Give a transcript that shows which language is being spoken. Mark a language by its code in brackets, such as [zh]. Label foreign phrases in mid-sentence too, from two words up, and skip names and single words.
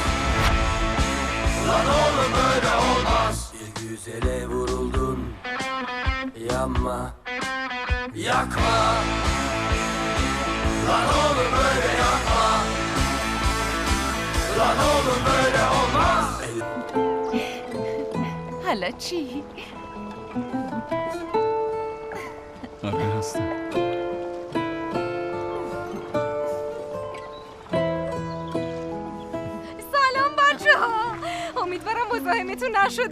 [tr] Lan oğlum böyle olmaz. Bir güzele vuruldun. Yanma. Yakma. Lan oğlum böyle yakma. Lan oğlum böyle olmaz. [fa] حالا چی؟ آره هستم. سلام بچه ها. امیدوارم مزاحمتون نشده